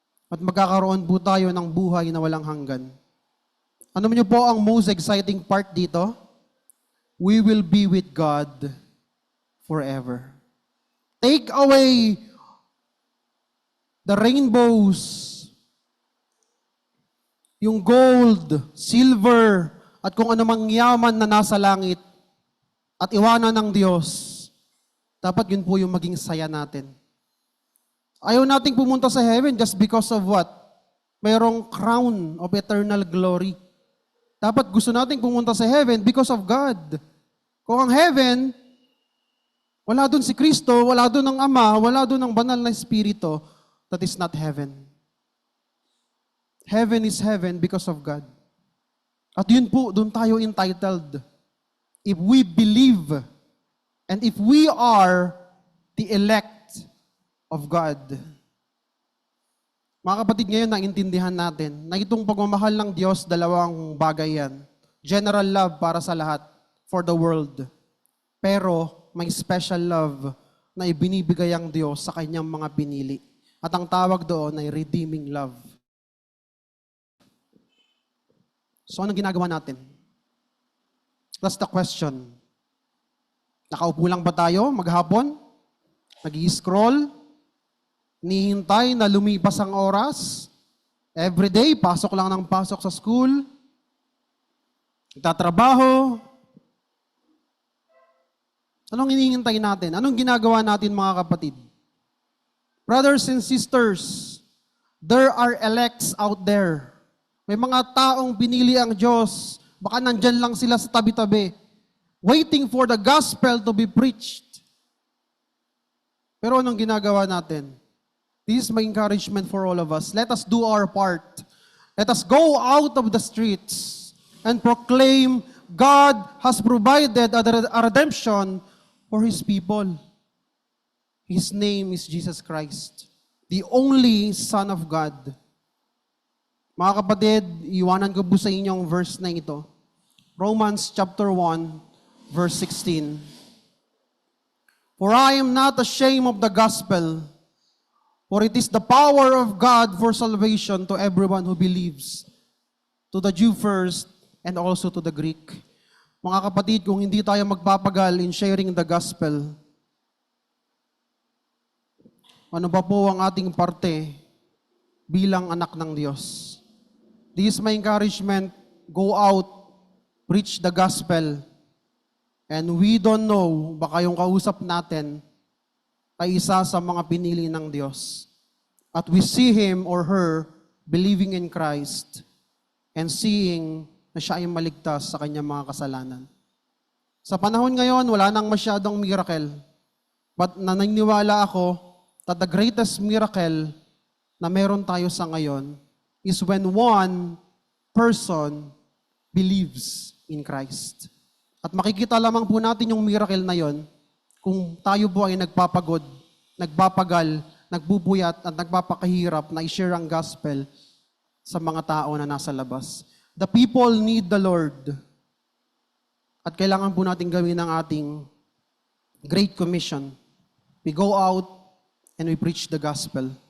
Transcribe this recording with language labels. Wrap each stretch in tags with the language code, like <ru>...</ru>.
<tl>At magkakaroon po tayo ng buhay na walang hanggan. Ano niyo po ang most exciting part dito?</tl> <en>We will be with God forever. Take away the rainbows,</en> <tl>yung gold, silver, at kung anumang yaman na nasa langit, at iwanan ng Diyos. Dapat yun po yung maging saya natin. Ayaw nating pumunta sa heaven</tl> <en>just because of what?</en> <tl>Mayroong</tl> <en>crown of eternal glory.</en> <tl>Dapat gusto nating pumunta sa</tl> <en>heaven because of God.</en> <tl>Kung ang heaven, wala dun si Kristo, wala dun ang Ama, wala dun ang banal na Espiritu,</tl> <en>that is not heaven. Heaven is heaven because of God.</en> <tl>At yun po, dun tayo</tl> <en>entitled. If we believe, and if we are the elect of God.</en> <tl>Mga kapatid, ngayon naintindihan natin na itong pagmamahal ng Diyos, dalawang bagay yan. General love para sa lahat,</tl> <en>for the world.</en> <tl>Pero may special love na ibinibigay ang Diyos sa kanyang mga pinili. At ang tawag doon ay redeeming love.</tl> <en>So</en> <tl>anong ginagawa natin?</tl> <en>That's the question.</en> <tl>Nakaupo lang ba tayo maghapon? Nag-i-scroll? Nihintay na lumipas ang oras? Everyday, pasok lang ng pasok sa school? Nagtatrabaho? Anong hinihintay natin? Anong ginagawa natin mga kapatid?</tl> <en>Brothers and sisters, there are elects out there.</en> <tl>May mga taong pinili ang Diyos. Baka nandyan lang sila sa tabi-tabi,</tl> <en>waiting for the gospel to be preached.</en> <tl>Pero anong ginagawa natin?</tl> <en>This is my encouragement for all of us. Let us do our part. Let us go out of the streets and proclaim God has provided a redemption for His people. His name is Jesus Christ, the only Son of God. Mga kapatid, iwanan ko po sa inyong verse na ito. Romans chapter 1, verse 16. For I am not ashamed of the gospel, for it is the power of God for salvation to everyone who believes, to the Jew first, and also to the Greek.</en> <tl>Mga kapatid, kung hindi tayo magpapagal</tl> <en>in sharing the gospel,</en> <tl>ano ba po ang ating parte bilang anak ng Diyos?</tl> <en>This is my encouragement. Go out, preach the gospel, and we don't know,</en> <tl>baka yung kausap natin ay isa sa mga pinili ng Diyos.</tl> <en>At we see him or her believing in Christ and seeing</en> <tl>na siya ay maligtas sa kanyang mga kasalanan. Sa panahon ngayon, wala nang masyadong miracle.</tl> <en>But</en> <tl>naniniwala ako</tl> <en>that the greatest miracle</en> <tl>na meron tayo sa ngayon</tl> <en>is when one person believes in Christ.</en> <tl>At makikita lamang po natin yung miracle na yon kung tayo po ay nagpapagod, nagpapagal, nagbubuyat at nagpapakahirap na i-share ang gospel sa mga tao na nasa labas.</tl> <en>The people need the Lord.</en> <tl>At kailangan po natin gawin ang ating Great Commission.</tl> <en>We go out and we preach the gospel.</en>